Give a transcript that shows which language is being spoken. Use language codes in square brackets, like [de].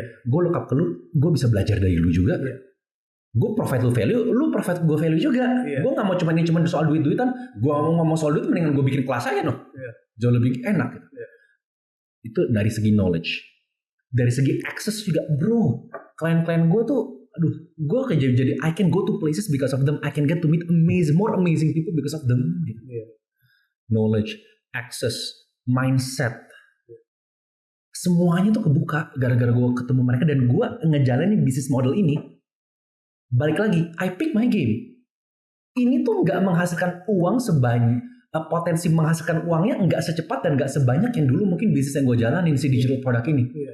[id] Gue look up ke lu, gue bisa belajar dari lu juga. Gue provide lu value, lu provide gue value juga. Gue gak mau cuma soal duit-duitan. Gue ngomong soal duit, mendingan gue bikin kelas aja no. Jauh lebih enak gitu. Itu dari segi knowledge. Dari segi access juga bro. Klien-klien gue tuh, gue kayak jadi [en] I can go to places because of them. I can get to meet more amazing people because of them gitu. [id] knowledge, access, mindset. Semuanya tuh kebuka gara-gara gue ketemu mereka dan gue ngejalanin bisnis model ini. Balik lagi, [en] I pick my game. [id] Ini tuh nggak menghasilkan uang sebanyak, potensi menghasilkan uangnya nggak secepat dan nggak sebanyak yang dulu mungkin bisnis yang gue jalanin si digital product ini.